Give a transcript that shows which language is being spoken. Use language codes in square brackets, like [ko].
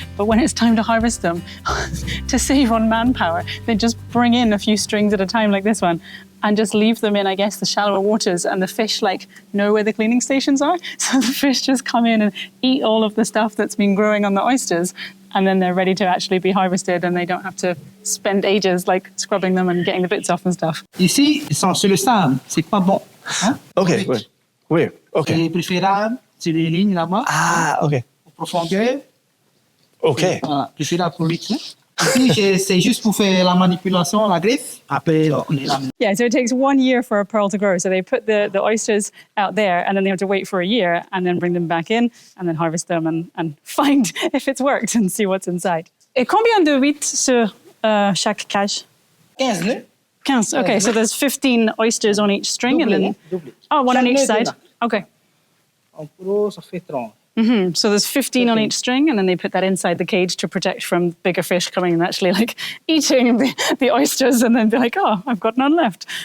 [en] But when it's time to harvest them, to save on manpower, they just bring in a few strings at a time like this one and just leave them in, I guess, the shallower waters, and the fish like know where the cleaning stations are. So the fish just come in and eat all of the stuff that's been growing on the oysters, and then they're ready to actually be harvested, and they don't have to spend ages like scrubbing them and getting the bits off and stuff. [fr] Ici, ils sont sur le sable. C'est pas bon. Hein? [en] Okay, where? Okay. [fr] C'est préférable sur les lignes là-bas. [en] Ah, okay. [fr] Pour profondeur. [en] Okay. [fr] Voilà, préférable pour lui. Ici, c'est juste pour faire la manipulation, la greffe. Après, on est là. [en] Yeah, so it takes 1 year for a pearl to grow. So they put the oysters out there, and then they have to wait for a year and then bring them back in and then harvest them and find if it's worked and see what's inside. [fr] Et combien de huit sur chaque cage? 15 nœuds. 15. [en] Okay, so there's 15 oysters on each string, and then [fr] Doublé. [en] oh, one on [fr] Chaque [en] each [fr] nœud [en] side. [fr] est là. [en] Okay. [fr] En gros, ça fait 30. [en] So there's 15 on each string, and then they put that inside the cage to protect from bigger fish coming and actually like eating the oysters, and then be like, oh, I've got none left.